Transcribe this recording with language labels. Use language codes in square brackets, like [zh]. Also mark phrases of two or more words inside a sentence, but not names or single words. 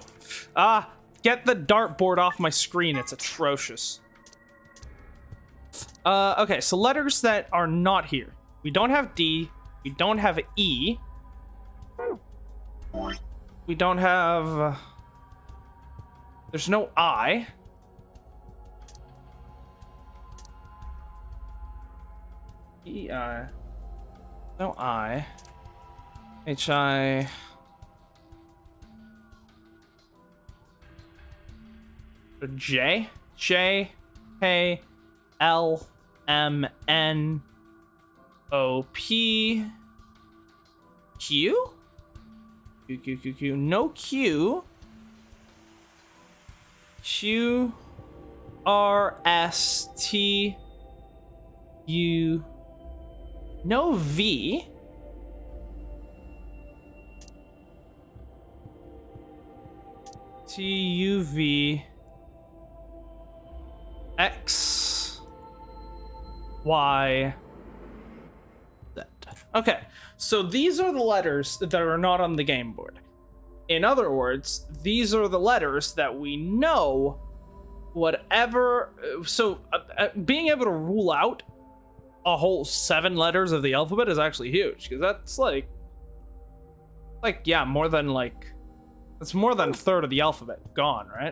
[en] Get the dartboard off my screen. It's atrocious. Okay, so letters that are not here. We don't have D. We don't have E. We don't have... there's no I. E, I. No I. H, I. J. J, K, L, M, N, O, P, Q? Q. No Q. Q, R, S, T, U, No V. T, U, V, X, Y, Z. Okay, so these are the letters that are not on the game board. In other words, these are the letters that we know whatever. So being able to rule out a whole 7 letters of the alphabet is actually huge, because that's like yeah, more than like, it's more than a third of the alphabet gone, right?